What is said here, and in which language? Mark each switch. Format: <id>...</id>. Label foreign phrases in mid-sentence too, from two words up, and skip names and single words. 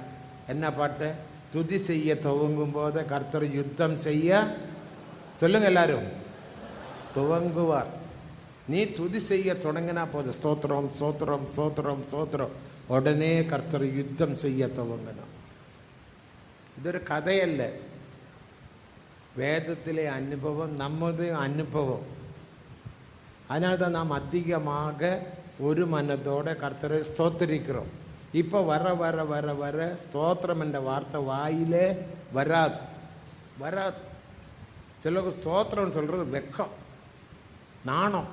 <ta>என்ன பாட்டு? துதி செய்ய துவங்கும் போது கர்த்தர் யுத்தம் செய்ய, சொல்லுங்க எல்லாரும், துவங்குவார். நீ துதி செய்ய தொடங்கினா போதும், ஸ்தோத்திரம் ஸ்தோத்திரம் ஸ்தோத்திரம் ஸ்தோத்திரம், உடனே கர்த்தர் யுத்தம் செய்ய துவங்கணும்.</ta> <ml>ഇതൊരു കഥയല്ല, വേദത്തിലെ അനുഭവം, നമ്മുടെ അനുഭവം.</ml> <ta>அதனால்தான் நாம் அதிகமாக ஒரு மனதோட கர்த்தரை ஸ்தோத்திரிக்கிறோம். இப்போ வர வர வர வர ஸ்தோத்திரம் என்ற வார்த்தை வாயிலே வராது. சிலருக்கு ஸ்தோத்திரம் சொல்கிறது வெக்கம், நாணம்.</ta>